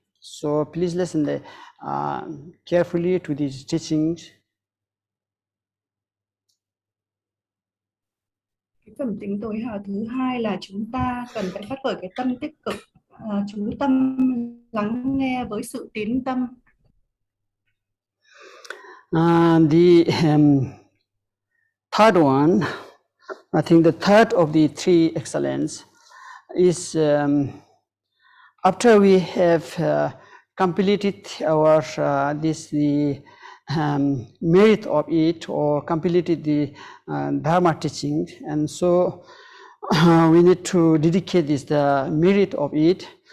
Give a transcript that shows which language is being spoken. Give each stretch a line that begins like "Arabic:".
English: So please listen carefully to these teachings.
Vietnamese: Cái phẩm tính tối hảo thứ hai là chúng ta cần phải phát khởi cái tâm tích cực, chú tâm lắng nghe với sự tín tâm.
English: The third one, I think the third of the three excellence is after we have completed our the merit of it, or completed the dharma teaching, and so we need to dedicate this the merit of it.